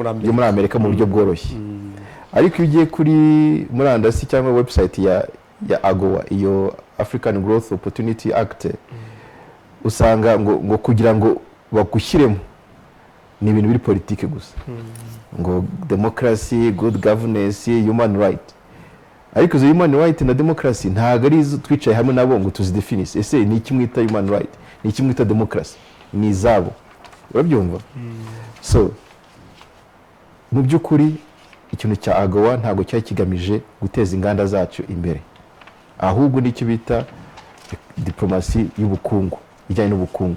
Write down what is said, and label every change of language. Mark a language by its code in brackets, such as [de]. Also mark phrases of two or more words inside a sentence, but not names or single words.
[rw] muri Amerika mu buryo bworoshye. Ariko iyo ugiye kuri murandasi cyangwa website ya AGOA, iyo African Growth Opportunity Act, usanga ngo kugira ngo bagushyiremo ni ibintu biri politike gusa, ngo [en] democracy, good governance, human right. [rw] Ariko izo [en] human right [rw] na democracy ntabwo ari izo twicaye hamwe nabo ngo tuzidefinise. Ese ni iki mwita [en] human right, [rw] ni iki mwita democracy? Ni izabo, urabyumva? So mu by'ukuri ikintu cya AGOA ntabwo cyari kigamije guteza inganda zacu imbere, ahubwo nicyo bita diplomasi y'ubukungu, ijyanye n'ubukungu.